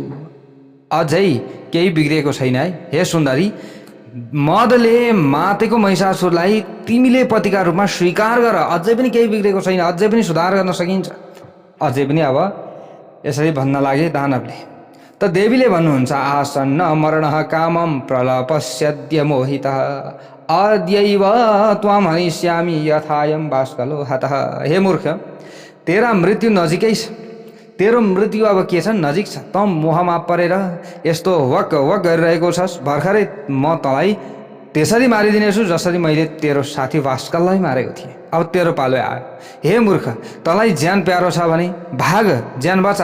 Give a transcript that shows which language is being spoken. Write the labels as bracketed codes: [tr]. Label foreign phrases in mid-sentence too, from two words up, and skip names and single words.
[ne] अझै केही बिग्रेको छैन है। हे सुन्दरी, मदले मातेको महिषासुरलाई तिमीले पतिका रूपमा स्वीकार गर। अझै पनि केही बिग्रेको छैन, अझै पनि सुधार गर्न सकिन्छ। अझै पनि अब यसरी भन्न लागे दानवले। त देवीले भन्नुहुन्छ [sa] आसन्न मरण कामम प्रलपस्यद्य मोहितः अद्यैव त्वाम हनिष्यामि यथायम बाष्कलो हतः। [ne] हे मूर्ख, तेरा मृत्यु नजिकै छ। तेरो मृत्यु अब के छ, नजिक छ। त मोहमा परेर यस्तो वक वक गरिरहेको छस्। भर्खरै म तँलाई त्यसरी मारिदिनेछु जसरी मैले तेरो साथी भास्कललाई मारेको थिएँ। अब तेरो पालो आयो। हे मूर्ख, तँलाई ज्यान प्यारो छ भने भाग, ज्यान बचा।